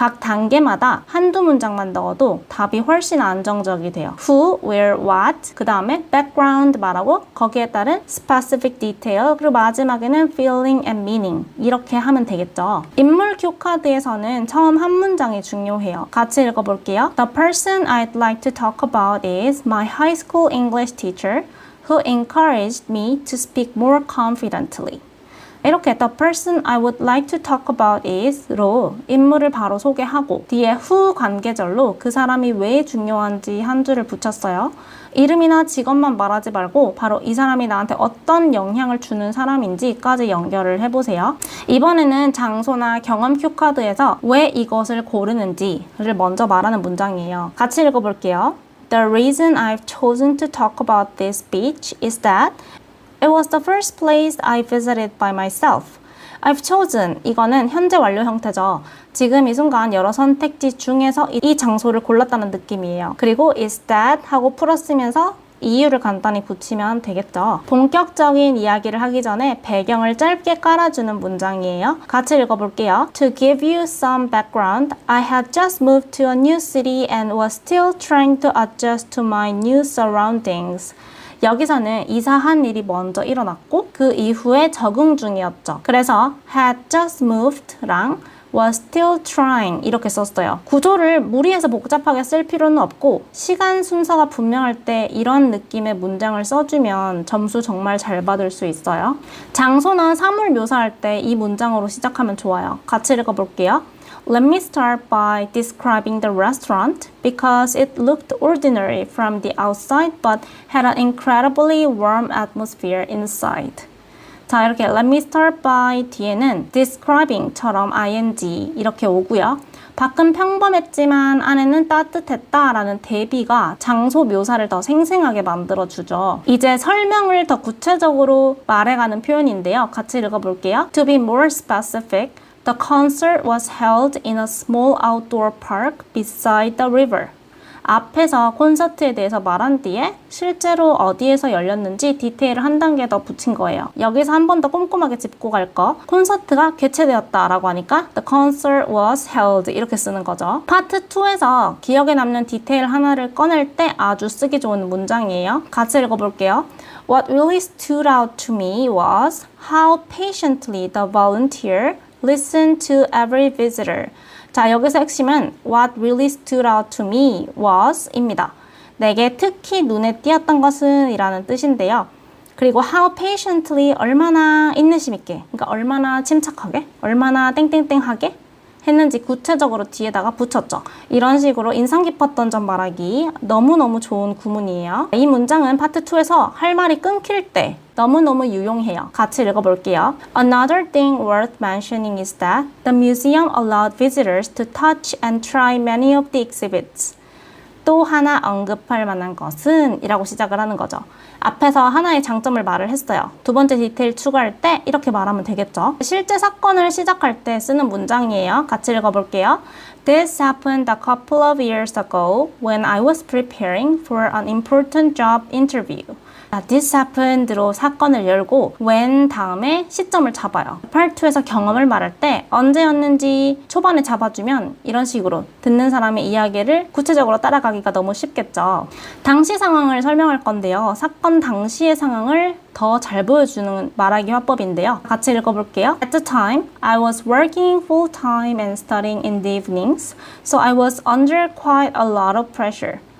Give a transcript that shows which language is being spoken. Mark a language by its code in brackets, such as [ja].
[ko] 각 단계마다 한두 문장만 넣어도 답이 훨씬 안정적이 돼요. [en] Who, where, what [ko] 그 다음에 background 말하고 거기에 따른 [en] specific detail [ko] 그리고 마지막에는 [en] feeling and meaning [ko] 이렇게 하면 되겠죠. 인물 큐카드에서는 처음 한 문장이 중요해요. 같이 읽어볼게요. [en] The person I'd like to talk about is my high school English teacher who encouraged me to speak more confidently. [ko] 이렇게 [en] the person I would like to talk about is [ko] 로 인물을 바로 소개하고 뒤에 who 관계절로 그 사람이 왜 중요한지 한 줄을 붙였어요. 이름이나 직업만 말하지 말고 바로 이 사람이 나한테 어떤 영향을 주는 사람인지까지 연결을 해보세요. 이번에는 장소나 경험 큐카드에서 왜 이것을 고르는지를 먼저 말하는 문장이에요. 같이 읽어볼게요. [en] The reason I've chosen to talk about this beach is that it was the first place I visited by myself. I've chosen [ko] 이거는 현재 완료 형태죠. 지금 이 순간 여러 선택지 중에서 이 장소를 골랐다는 느낌이에요. 그리고 [en] is that [ko] 하고 풀었으면서 이유를 간단히 붙이면 되겠죠. 본격적인 이야기를 하기 전에 배경을 짧게 깔아주는 문장이에요. 같이 읽어볼게요. [en] To give you some background, I had just moved to a new city and was still trying to adjust to my new surroundings. [ko] 여기서는 이사한 일이 먼저 일어났고 그 이후에 적응 중이었죠. 그래서 [en] had just moved [ko] 랑 [en] was still trying [ko] 이렇게 썼어요. 구조를 무리해서 복잡하게 쓸 필요는 없고 시간 순서가 분명할 때 이런 느낌의 문장을 써주면 점수 정말 잘 받을 수 있어요. 장소나 사물 묘사할 때 이 문장으로 시작하면 좋아요. 같이 읽어볼게요. [en] Let me start by describing the restaurant because it looked ordinary from the outside but had an incredibly warm atmosphere inside. [ko] 자, 이렇게 [en] let me start by [ko] 뒤에는 describing처럼 ing 이렇게 오고요. 밖은 평범했지만 안에는 따뜻했다 라는 대비가 장소 묘사를 더 생생하게 만들어주죠. 이제 설명을 더 구체적으로 말해가는 표현인데요. 같이 읽어볼게요. [en] To be more specific, the concert was held in a small outdoor park beside the river. [ko] 앞에서 콘서트에 대해서 말한 뒤에 실제로 어디에서 열렸는지 디테일을 한 단계 더 붙인 거예요. 여기서 한 번 더 꼼꼼하게 짚고 갈 거. 콘서트가 개최되었다 라고 하니까 [en] The concert was held [ko] 이렇게 쓰는 거죠. 파트 2에서 기억에 남는 디테일 하나를 꺼낼 때 아주 쓰기 좋은 문장이에요. 같이 읽어볼게요. [en] What really stood out to me was how patiently the volunteer listened to every visitor. [ko] 자, 여기서 핵심은 [en] What really stood out to me was [ko] 입니다. 내게 특히 눈에 띄었던 것은 이라는 뜻인데요. 그리고 [en] how patiently [ko] 얼마나 인내심 있게, 그러니까 얼마나 침착하게, 얼마나 땡땡땡하게 했는지 구체적으로 뒤에다가 붙였죠. 이런 식으로 인상 깊었던 점 말하기 너무너무 좋은 구문이에요. 이 문장은 파트 2에서 할 말이 끊길 때 너무너무 유용해요. 같이 읽어볼게요. [en] Another thing worth mentioning is that the museum allowed visitors to touch and try many of the exhibits. [ko] 또 하나 언급할 만한 것은 이라고 시작을 하는 거죠. 앞에서 하나의 장점을 말을 했어요. 두 번째 디테일 추가할 때 이렇게 말하면 되겠죠. 실제 사건을 시작할 때 쓰는 문장이에요. 같이 읽어볼게요. [en] This happened a couple of years ago when I was preparing for an important job interview. This happened [ko] 로 사건을 열고 when 다음에 시점을 잡아요. Part 2에서 경험을 말할 때 언제였는지 초반에 잡아주면 이런 식으로 듣는 사람의 이야기를 구체적으로 따라가기가 너무 쉽겠죠. 당시 상황을 설명할 건데요. 사건 당시의 상황을 더 잘 보여주는 말하기 화법인데요. 같이 읽어볼게요. [en] At the time, I was working full-time and studying in the evenings, so I was under quite a lot of pressure.